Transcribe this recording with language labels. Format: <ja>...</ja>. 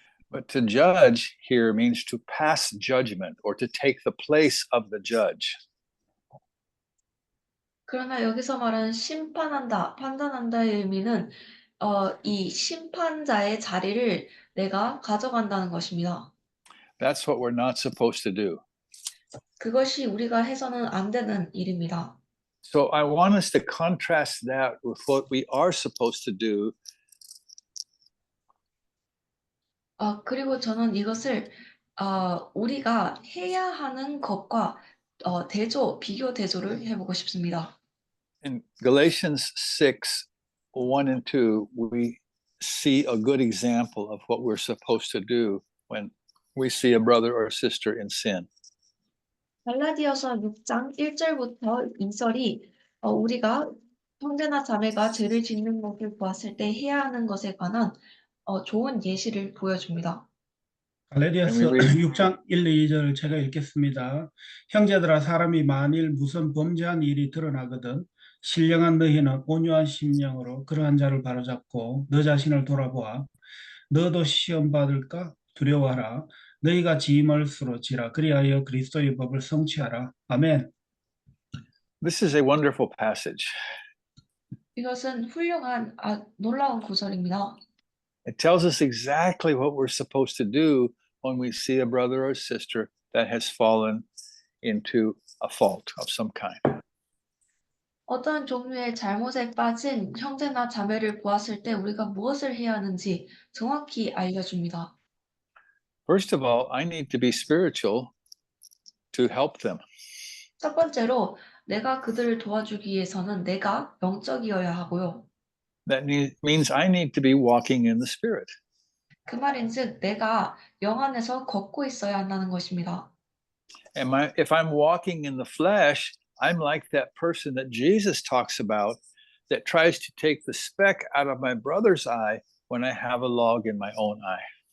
<en>But to judge here means to pass judgment or to take the place of the judge.</en> <ko>그러나 여기서 말하는 심판한다, 판단한다의 의미는 이 심판자의 자리를 내가 가져간다는 것입니다.</ko> <en>That's what we're not supposed to do.</en> <ko>그것이 우리가 해서는 안 되는 일입니다.</ko> <en>So I want us to contrast that with what we are supposed to do.</en> <ko>그리고 저는 이것을 우리가 해야 하는 것과 비교 대조를 해보고 싶습니다.</ko> <en>In Galatians 6, 1 and 2, we see a good example of what we're supposed to do when we see a brother or sister in sin.</en> <ko>갈라디아서 6장 1절부터 2절이 우리가 형제나 자매가 죄를 짓는 것을 보았을 때 해야 하는 것에 관한 좋은 예시를 보여줍니다. 갈라디아서 6장 1, 2절 제가 읽겠습니다. 형제들아 사람이 만일 무슨 범죄한 일이 드러나거든 신령한 너희는 온유한 심령으로 그러한 자를 바로잡고 너 자신을 돌아보아 너도 시험 받을까 두려워하라 너희가 지임을 쓰러지라 그리하여 그리스도의 법을 성취하라. 아멘.</ko> <en>This is a wonderful passage.</en> <ko>이것은 훌륭한 놀라운 구절입니다.</ko> <en>It tells us exactly what we're supposed to do when we see a brother or sister that has fallen into a fault of some kind.</en> <ko>어떤 종류의 잘못에 빠진 형제나 자매를 보았을 때 우리가 무엇을 해야 하는지 정확히 알려줍니다.</ko> <en>First of all, I need to be spiritual to help them.</en> <ko>첫 번째로 내가 그들을 도와주기 위해서는 내가 영적이어야 하고요.</ko> <en>That means I need to be walking in the Spirit.</en> <ko>그 말인즉 내가 영 안에서 걷고 있어야 한다는 것입니다.</ko> <en>If I'm walking in the flesh, I'm like that person that Jesus talks about that tries to take the speck out of my brother's eye when I have a log in my own eye.</en>